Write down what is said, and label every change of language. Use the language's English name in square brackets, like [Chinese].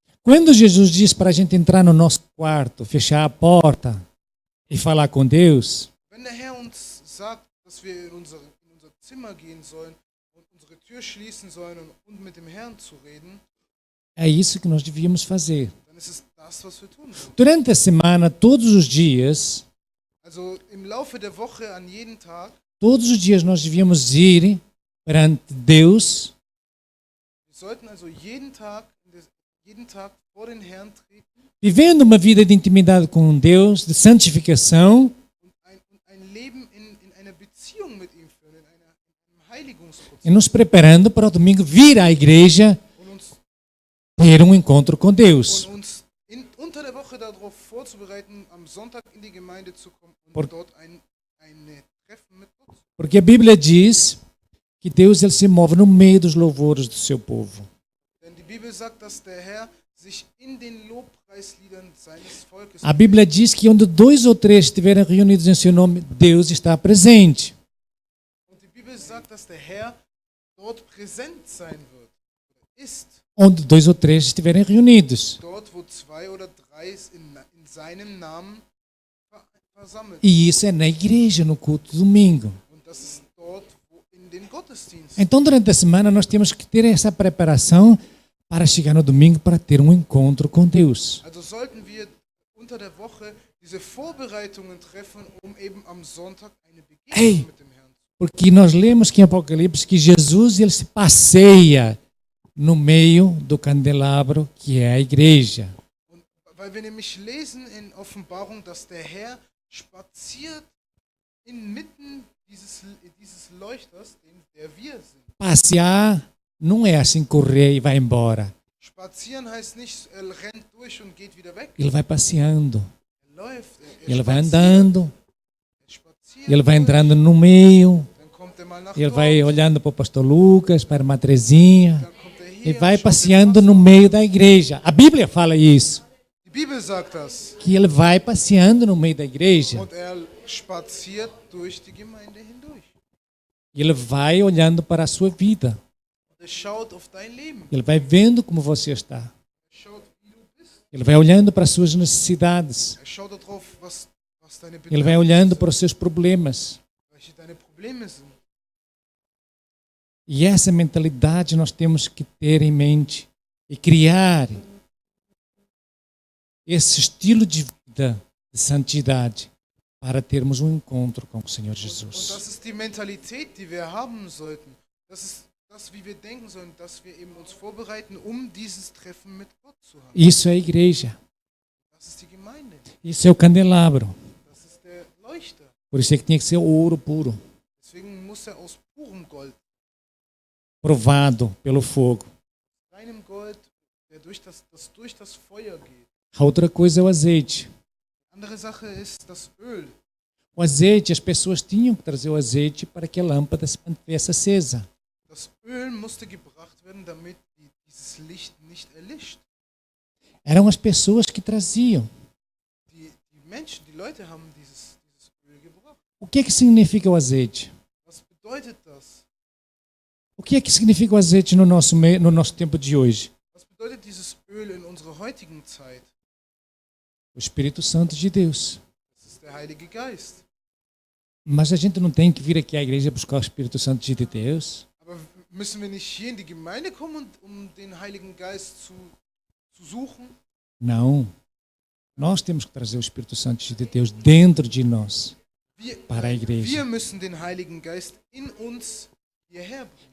[Portuguese] Quando Jesus diz para a gente entrar no nosso quarto, fechar a porta e falar com Deus, [German] Wenn der Herr uns sagt, dass wir in unser Zimmer gehen sollen und unsere Tür schließen sollen und mit dem Herrn zu reden, [Portuguese] é isso que nós devíamos fazer. [German] dann ist es das, was wir tun sollen. [Portuguese] Durante a semana, todos os dias, [German] Also im Laufe der Woche, an jeden Tag, [Portuguese] nós devíamos ir perante Deus [German] wir sollten also jeden Tag vor den Herrn treten [Portuguese] vivendo uma vida de intimidade com Deus, de santificação, [German] und ein Leben in einer Beziehung mit ihm führen, in einem Heiligungsprozess [Portuguese] e nos preparando para o domingo vir à igreja [German] und uns, [Portuguese] ter um encontro com Deus. [German] unter der Woche darauf vorzubereiten, am Sonntag in die Gemeinde zu kommen und [Portuguese] Por- [German] dort ein Treffen mit Gott. [Portuguese] Porque a Bíblia diz que Deus ele se move no meio dos louvores do seu povo. [German] Denn die Bibel sagt, dass der Herr sich in den Lobpreisliedern seines Volkes [Portuguese] A Bíblia diz que onde 2 ou 3 estiverem reunidos em seu nome, Deus está presente. [German] und die Bibel Bibel sagt, dass der Herr dort präsent sein wird. Ist [Portuguese] onde 2 ou 3 estiverem reunidos. [German] dort, wo 2 oder 3 in seinem Namen versammelt. [Portuguese] E isso é na igreja, no culto de domingo. [German] Und das ist dort, in den Gottesdiensten. [Portuguese] Então, durante a semana, nós temos que ter essa preparação para chegar no domingo para ter um encontro com Deus. [German] Also sollten wir unter der Woche diese Vorbereitungen treffen, um eben am Sonntag eine Begegnung mit dem Herrn zu haben. [Portuguese] Porque nós lemos que em Apocalipse que Jesus ele se passeia no meio do candelabro, que é a igreja. [German] Und weil wir nämlich lesen in Offenbarung, dass der Herr spaziert inmitten dieses Leuchters, der wir sind. [Portuguese] Passear não é assim correr e vai embora. [German] Spazieren heißt nicht, er rennt durch und geht wieder weg. [Portuguese] Ele vai passeando, [German] Er läuft, [Portuguese] ele vai [German] spaziert, [Portuguese] andando, [German] er spaziert [Portuguese] ele vai [German] durch, [Portuguese] entrando no meio, [German] dann kommt er mal nach [Portuguese] ele [German] dort, [Portuguese] vai olhando para o pastor Lucas, para a irmã Terezinha, [German] dann kommt er [Portuguese] e [German] hier, [Portuguese] vai [German] schaut den [Portuguese] passeando [German] Pastor [Portuguese] no [German] an. [Portuguese] meio da igreja. A Bíblia fala isso, [German] Die Bibel sagt das. [Portuguese] que ele vai passeando no meio da igreja. [German] Und er spaziert durch die Gemeinde hindurch. [Portuguese] E ele vai olhando para a sua vida. [German] Und er schaut auf dein Leben. [Portuguese] Ele vai vendo como você está. [German] Er schaut, wie du bist. [Portuguese] Ele vai olhando para as suas necessidades. [German] Er schaut darauf, was deine [Portuguese] Ele vai [German] Bedürfnisse [Portuguese] olhando [German] sind, [Portuguese] para os seus problemas. [German] welche deine Probleme sind. [Portuguese] E essa mentalidade nós temos que ter em mente e criar esse estilo de vida de santidade para termos um encontro com o Senhor [German] Und [Portuguese] Jesus. [German] das ist die Mentalität, die wir haben sollten. Das ist das, wie wir denken sollen, dass wir eben uns vorbereiten, um dieses Treffen mit Gott zu haben. [Portuguese] Isso é a igreja. [German] Das ist die Gemeinde. [Portuguese] Isso é o candelabro. [German] Das ist der Leuchter. [Portuguese] Por isso é que tinha que ser ouro puro, [German] Deswegen muss er aus purem Gold, [Portuguese] provado pelo fogo. [German] reinem Gold, der durch das Feuer geht. [Portuguese] A outra coisa é o azeite. [German] Andere Sache ist das Öl. [Portuguese] O azeite, as pessoas tinham que trazer o azeite para que a lâmpada se mantivesse acesa. [German] Das Öl musste gebracht werden, damit dieses Licht nicht erlischt. [Portuguese] Eram as pessoas que traziam. [German] Die Menschen, die Leute haben dieses Öl gebracht. [Portuguese] O que é que significa o azeite? [German] Was bedeutet das? [Portuguese] O que é que significa o azeite no nosso tempo de hoje? [German] Was bedeutet dieses Öl in unserer heutigen Zeit? [Portuguese] O Espírito Santo de Deus. [German] Das ist der Heilige Geist. [Portuguese] Mas a gente não tem que vir aqui à igreja buscar o Espírito Santo de Deus. [German] Aber müssen wir nicht hier in die Gemeinde kommen, um den Heiligen Geist zu suchen? [Portuguese] Não. Nós temos que trazer o Espírito Santo de Deus dentro de nós para a igreja. [German] Wir müssen den Heiligen Geist in uns hierher bringen.